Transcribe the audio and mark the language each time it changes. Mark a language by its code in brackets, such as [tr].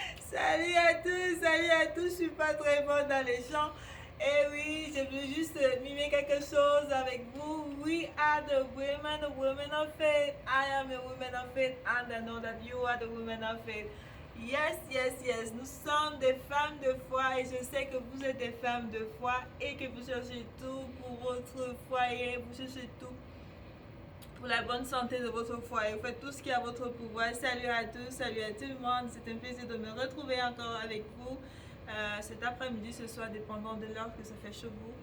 [fr] Salut à tous, je suis pas très bonne dans les chants. Et oui, je veux juste mimer quelque chose avec vous. [en] We are the women of faith. I am a woman of faith and I know that you are the women of faith. Yes, yes, yes, [fr] nous sommes des femmes de foi et je sais que vous êtes des femmes de foi et que vous cherchez tout pour votre foyer, vous cherchez tout pour la bonne santé de votre foyer. Vous faites tout ce qui est à votre pouvoir. Salut à tous, salut à tout le monde. C'est un plaisir de me retrouver encore avec vous cet après-midi, ce soir, dépendant de l'heure que ça fait chez vous.